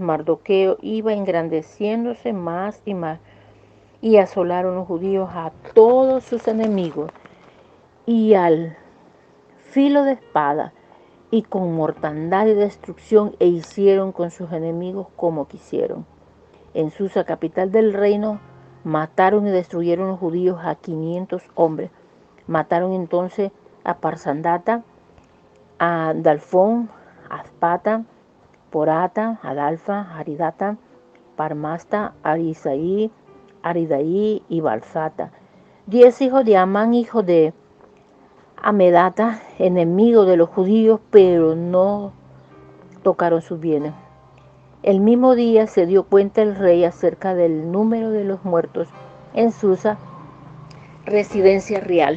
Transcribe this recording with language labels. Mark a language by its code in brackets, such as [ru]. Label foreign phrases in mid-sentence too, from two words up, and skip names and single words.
[es] Mardoqueo iba engrandeciéndose más y más, y asolaron los judíos a todos sus enemigos, y al filo de espada y con mortandad y destrucción, e hicieron con sus enemigos como quisieron. En Susa, capital del reino, mataron y destruyeron los judíos a 500 hombres. Mataron entonces a Parsandata, a Dalfón, a Aspata, Porata, Adalfa, Aridata, Parmasta, Arisaí, Aridaí y Balsata. 10 hijos de Amán, hijo de Amedata, enemigo de los judíos, pero no tocaron sus bienes. El mismo día se dio cuenta el rey acerca del número de los muertos en Susa, residencia real.